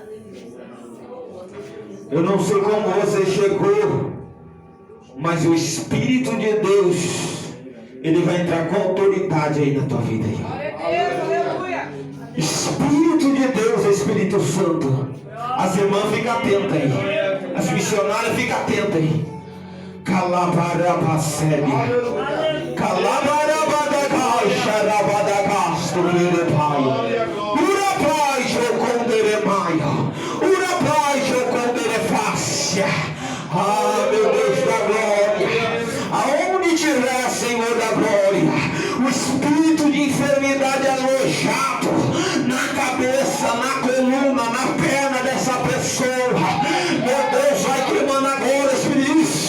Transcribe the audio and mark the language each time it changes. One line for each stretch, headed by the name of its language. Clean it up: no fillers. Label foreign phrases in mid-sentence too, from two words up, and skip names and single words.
Portuguese: Eu não sei como você chegou, mas o Espírito de Deus, Ele vai entrar com autoridade aí na tua vida. Aleluia. Espírito de Deus, Espírito Santo. As irmãs ficam atentas aí. As missionárias ficam atentas aí. Calabarabacebe. Calabarabadagai, xarabadagasto, pai. Urapai, joconderemaia. Urapai, joconderefácia. Ah, meu Deus da glória. Aonde tiver, Senhor da glória, o espírito de enfermidade alojado na cabeça, na coluna, na perna dessa pessoa. Meu Deus, vai queimando agora, Espírito.